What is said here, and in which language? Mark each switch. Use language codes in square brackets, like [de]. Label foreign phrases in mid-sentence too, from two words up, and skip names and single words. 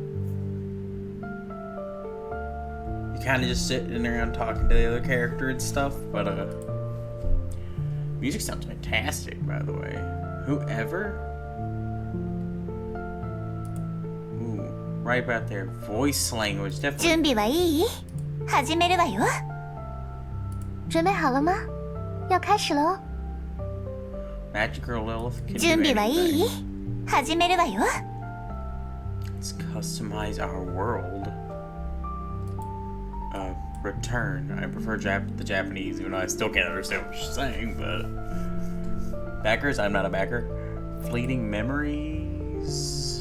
[en] You kind of just sitting around talking to the other character and stuff, but music sounds fantastic, by the way. Whoever? Ooh, right about there. Voice language, definitely. [ja] 準備はいい？始めるわよ。 [zh] 准备好了吗？要开始喽。 [en] Magic Girl Lilith can [ja] 準 [en] do [ja] 備はいい？ [en] anything. [ja] 始めるわよ。 [en] Let's customize our world. Return. I prefer the Japanese, even though I still can't understand what she's saying, but... Backers? I'm not a backer. Fleeting memories...